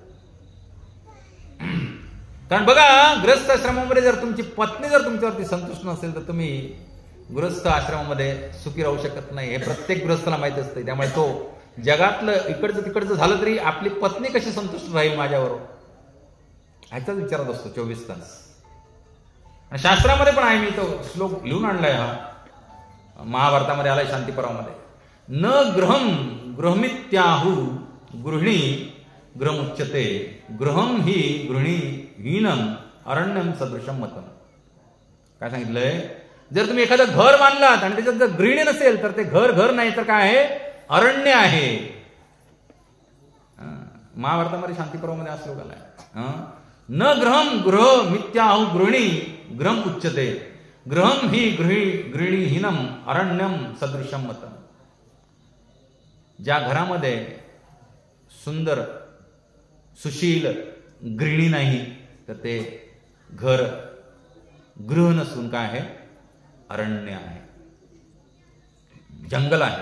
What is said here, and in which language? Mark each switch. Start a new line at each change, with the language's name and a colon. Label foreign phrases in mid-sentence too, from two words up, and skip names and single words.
Marathi: कारण बघा, गृहस्थ आश्रमामध्ये जर तुमची पत्नी जर तुमच्यावरती संतुष्ट नसेल तर तुम्ही गृहस्थ आश्रमामध्ये सुखी राहू शकत नाही. हे प्रत्येक गृहस्थाला माहिती असते. त्यामुळे तो जगातलं इकडचं तिकडचं झालं तरी आपली पत्नी कशी संतुष्ट राहील माझ्यावर ह्याचाच विचारत असतो 24 तास. आणि शास्त्रामध्ये पण आहे, मी तो श्लोक लिहून आणलाय, हा महाभारतामध्ये आलाय शांतिपर्वामध्ये.
Sanskrit: न गृहम गृहमित्याहु गृहिणी गृहमुच्यते गृहम हि गृहिणी हीनम अरण्यम सदृशम मतम.
Marathi: काय सांगितलंय, जर तुम्ही एखादं घर बांधलात आणि त्याच्यात जर गृहिणी नसेल तर ते घर नाही तर काय आहे, अरण्य आहे. महाभारतामध्ये शांतिपर्वामध्ये हा श्लोक आलाय.
Sanskrit: न गृहम गृह मित्याहु गृहिणी गृहम उच्यते गृहम हि गृहिणी हीनम अरण्यम सदृशम मतम.
Marathi: ज्या घरामध्ये सुंदर सुशील गृहिणी नाही तर ते घर गृह नसून काय आहे, अरण्य आहे, जंगल आहे.